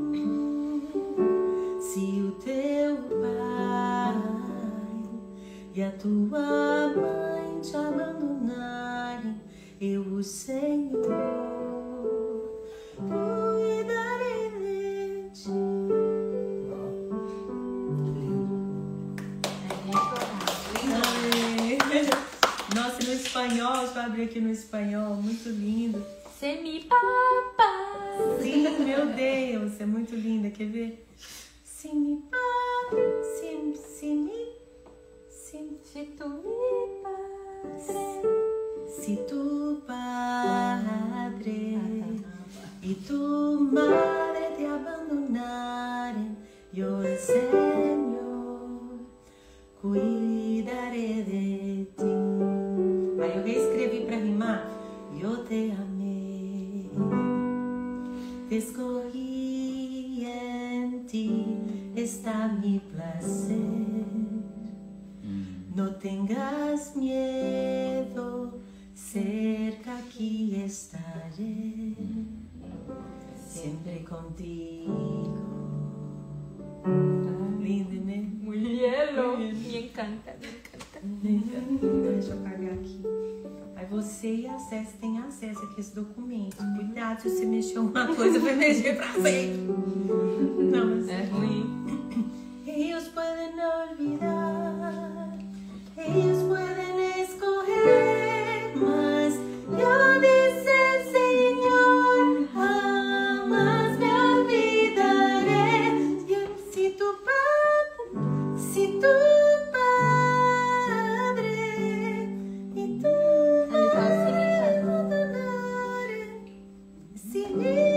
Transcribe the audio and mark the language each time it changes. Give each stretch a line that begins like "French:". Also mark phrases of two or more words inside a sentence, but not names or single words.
Portuguese: Se o teu pai e a tua mãe te abandonarem, eu, o Senhor, cuidarei de ti. Nossa, no espanhol, deixa eu abrir aqui no espanhol, muito lindo. Semi-papa. Sim, meu Deus, é muito linda, quer ver?
Spanish: Se me Se tu me padre. se tu padre y tu madre te abandonaren, yo el Señor cuidaré de ti.
Portuguese: Aí eu reescrevi para rimar. Eu te amei,
Spanish: te escogí, en ti está mi placer. No tengas miedo, cerca aquí estaré, siempre contigo.
Portuguese: Lindo, né?
Spanish: Muy lindo. Me encanta, me encanta.
Portuguese: Deixa eu apagar aqui. Aí você e a Cécia têm acesso aqui a esse documento. Cuidado, se você mexer uma coisa, vai mexer pra sempre. Não, mas É ruim.
Spanish: ellos pueden olvidar, ellos pueden escoger, mas yo dice el Señor, jamás me olvidaré. Si tu padre y tu
Portuguese: Ele tá assim,
Spanish: abandonaren, si mi